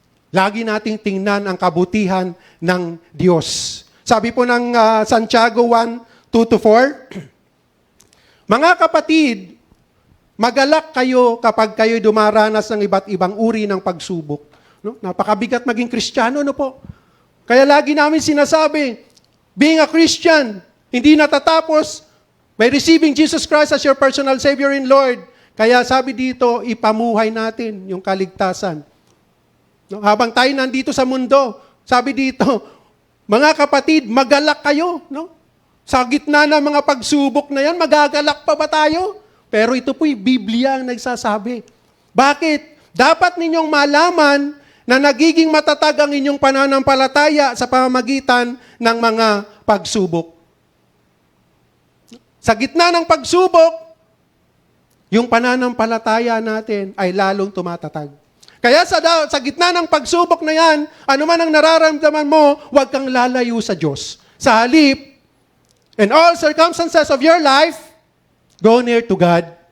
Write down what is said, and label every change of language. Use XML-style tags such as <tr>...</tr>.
<tl>Lagi nating tingnan ang kabutihan ng Diyos. Sabi po ng Santiago 1:2-4, mga kapatid, magalak kayo kapag kayo dumaranas ng iba't ibang uri ng pagsubok. No? Napakabigat maging Kristiyano, no po? Kaya lagi namin sinasabi,</tl> <en>being a Christian,</en> <tl>hindi natatapos</tl> <en>by receiving Jesus Christ as your personal Savior and Lord.</en> <tl>Kaya sabi dito, ipamuhay natin yung kaligtasan. No? Habang tayo nandito sa mundo, sabi dito, mga kapatid, magalak kayo. No? Sa gitna ng mga pagsubok na yan, magagalak pa ba tayo? Pero ito po'y Biblia ang nagsasabi. Bakit? Dapat ninyong malaman na nagiging matatag ang inyong pananampalataya sa pamamagitan ng mga pagsubok. Sa gitna ng pagsubok, yung pananampalataya natin ay lalong tumatatag. Kaya sa gitna ng pagsubok na yan, ano man ang nararamdaman mo, huwag kang lalayo sa Diyos. Sa halip,</tl> <en>in all circumstances of your life, go near to God.</en>